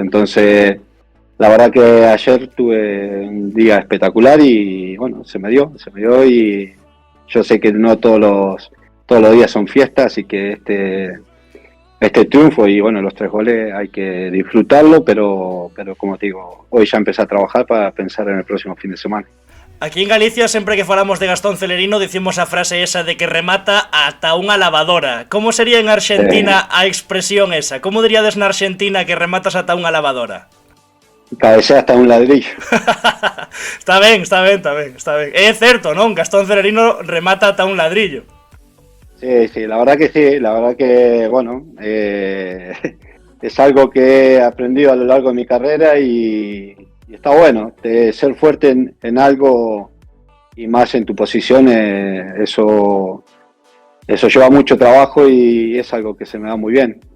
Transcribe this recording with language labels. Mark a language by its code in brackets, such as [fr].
[es] Entonces, la verdad que ayer tuve un día espectacular y bueno, se me dio y yo sé que no todos los días son fiestas, así que este triunfo y bueno, los 3 goles hay que disfrutarlo, pero como te digo, hoy ya empecé a trabajar para pensar en el próximo fin de semana. [gl] Aquí en Galicia, sempre que falamos de Gastón Celerino, dicimos a frase esa de que remata ata unha lavadora. Como sería en Argentina a expresión esa? Como diríades na Argentina que rematas ata unha lavadora? [es] Cabecea hasta un ladrillo. [gl] Está ben. É certo, non? Gastón Celerino remata ata un ladrillo. [es] Sí, la verdad que bueno, es algo que he aprendido a lo largo de mi carrera y está bueno, ser fuerte en algo y más en tu posición, eso lleva mucho trabajo y es algo que se me da muy bien.